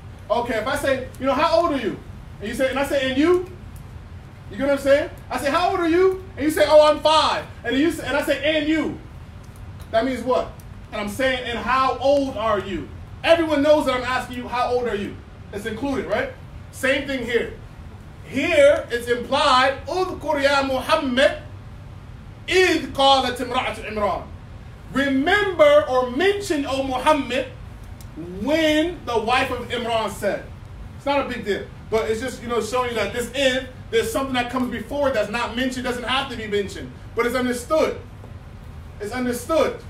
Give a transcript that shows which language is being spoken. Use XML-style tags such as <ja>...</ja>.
<en>Okay, if I say, you know, how old are you? And you say, and I say, and you? You get what I'm saying? I say, how old are you? And you say, oh, I'm 5. And you say, and I say, and you. That means what? And I'm saying, and how old are you? Everyone knows that I'm asking you, how old are you? It's included, right? Same thing here. Here, it's implied,</en> <ar>اذكر يا محمد إذ قالت امرأة عمران.</ar> <en>Remember or mention, O Muhammad, when the wife of Imran said. It's not a big deal, but it's just, you know, showing you that this is, there's something that comes before it that's not mentioned, doesn't have to be mentioned, but it's understood. It's understood.</en>